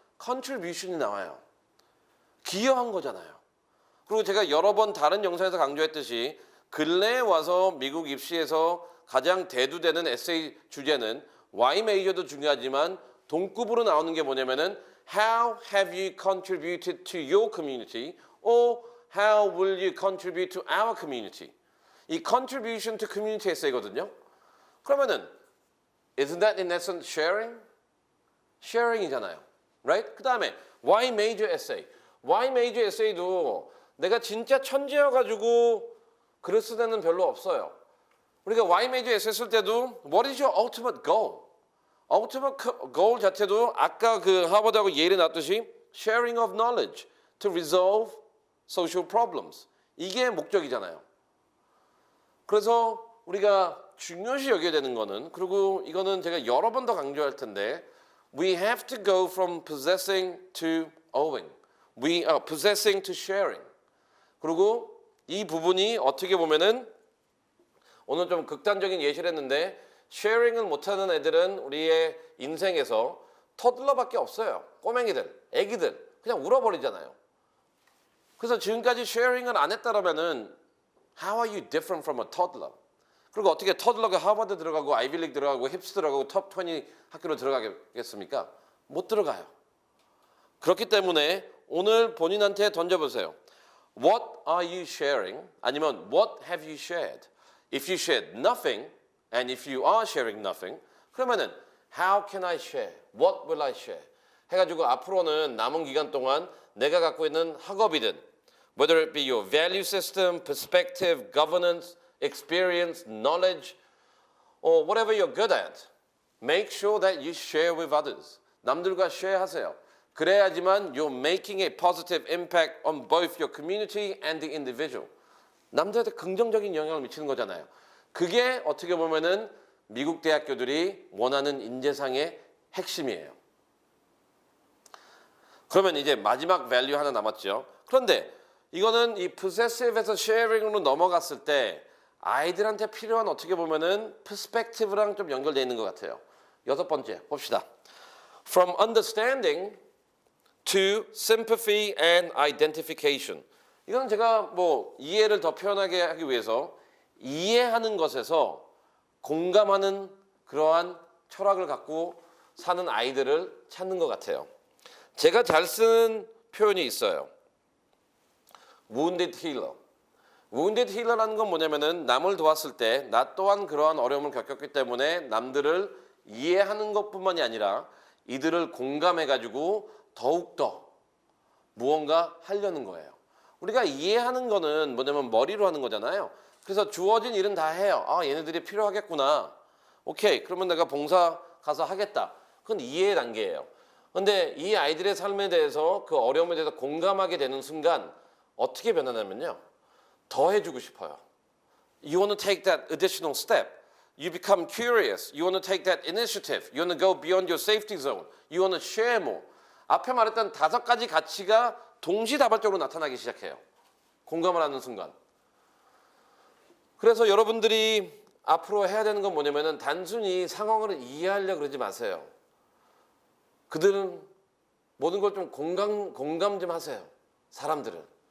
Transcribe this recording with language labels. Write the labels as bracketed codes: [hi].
[ko] Contribution이 나와요. 기여한 거잖아요. 그리고 제가 여러 번 다른 영상에서 강조했듯이 근래에 와서 미국 입시에서 가장 대두되는 에세이 주제는 Y 메이저도 중요하지만 동급으로 나오는 게 뭐냐면은 [en] How have you contributed to your community? Or how will you contribute to our community? [ko] 이 contribution to community 에세이거든요. 그러면은 [en] Isn't that in essence sharing? [ko] sharing이잖아요. [en] Right? [ko] 그 다음에 [en] Y major essay. [ko] Y major essay도 내가 진짜 천재여가지고 글을 쓸 때는 별로 없어요. 우리가 [en] Y major essay [ko] 쓸 때도 [en] What is your ultimate goal? ultimate goal [ko] 자체도 아까 그 하버드하고 예일이 나왔듯이 [en] sharing of knowledge to resolve social problems. [ko] 이게 목적이잖아요. 그래서 우리가 중요시 여겨야 되는 거는 그리고 이거는 제가 여러 번 더 강조할 텐데 [en] we have to go from possessing to owing. we are possessing to sharing. [ko] 그리고 이 부분이 어떻게 보면은 오늘 좀 극단적인 예시를 했는데 sharing을 못하는 애들은 우리의 인생에서 터들러밖에 없어요. 꼬맹이들, 애기들 그냥 울어버리잖아요. 그래서 지금까지 [en] sharing을 안 했다라면은 how are you different from a toddler? [ko] 그리고 어떻게 터들러가 하버드 들어가고 아이비리그 들어가고 힙스 들어가고 톱 20 학교로 들어가겠습니까? 못 들어가요. 그렇기 때문에 오늘 본인한테 던져보세요. [en] What are you sharing? [ko] 아니면 [en] What have you shared? If you shared nothing and if you are sharing nothing [ko] 그러면은 [en] How can I share? What will I share? [ko] 해가지고 앞으로는 남은 기간 동안 내가 갖고 있는 학업이든 [en] whether it be your value system, perspective, governance experience, knowledge, or whatever you're good at, make sure that you share with others. [ko] 남들과 share 하세요. 그래야지만 [en] you're making a positive impact on both your community and the individual. [ko] 남들한테 긍정적인 영향을 미치는 거잖아요. 그게 어떻게 보면은 미국 대학교들이 원하는 인재상의 핵심이에요. 그러면 이제 마지막 밸류 하나 남았죠. 그런데 이거는 이 possessive에서 sharing으로 넘어갔을 때 아이들한테 필요한 어떻게 보면은 perspective랑 좀 연결되어 있는 것 같아요. 여섯 번째 봅시다. [en] From understanding to sympathy and identification. [ko] 이건 제가 뭐 이해를 더 표현하게 하기 위해서 이해하는 것에서 공감하는 그러한 철학을 갖고 사는 아이들을 찾는 것 같아요. 제가 잘 쓰는 표현이 있어요. [en] wounded healer. [ko] wounded healer라는 건 뭐냐면은 남을 도왔을 때 나 또한 그러한 어려움을 겪었기 때문에 남들을 이해하는 것뿐만이 아니라 이들을 공감해가지고 더욱더 무언가 하려는 거예요. 우리가 이해하는 거는 뭐냐면 머리로 하는 거잖아요. 그래서 주어진 일은 다 해요. 아, 얘네들이 필요하겠구나. 오케이, 그러면 내가 봉사 가서 하겠다. 그건 이해의 단계예요. 근데 이 아이들의 삶에 대해서 그 어려움에 대해서 공감하게 되는 순간 어떻게 변하냐면요. 더 해주고 싶어요. [en] You want to take that additional step. You become curious. You want to take that initiative. You want to go beyond your safety zone. You want to share more. [ko] 앞에 말했던 5가지 가치가 동시다발적으로 나타나기 시작해요. 공감을 하는 순간. 그래서 여러분들이 앞으로 해야 되는 건 뭐냐면은 단순히 상황을 이해하려고 그러지 마세요. 그들은 모든 걸 좀 공감 좀 하세요. 사람들은.